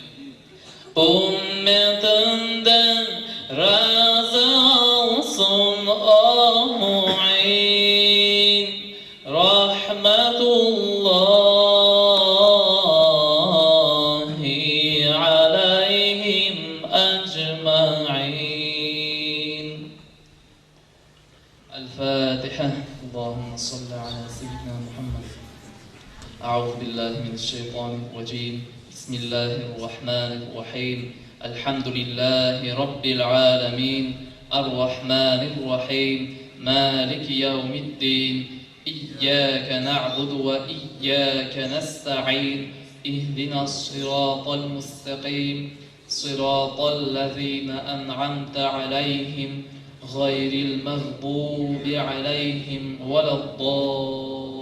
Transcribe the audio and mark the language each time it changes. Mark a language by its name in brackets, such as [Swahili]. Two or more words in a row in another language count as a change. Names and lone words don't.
[Turkish] Ümmetinden razı olsun o mu'in [Arabic] رحمة الله عليهم أجمعين [Turkish] El-Fatiha Allahümme [Arabic] صل على سيدنا محمد أعوذ بالله من الشيطان الرجيم بسم الله الرحمن الرحيم الحمد لله رب العالمين الرحمن الرحيم مالك يوم الدين إياك نعبد وإياك نستعين اهدنا الصراط المستقيم صراط الذين أنعمت عليهم غير المغضوب عليهم ولا الضالين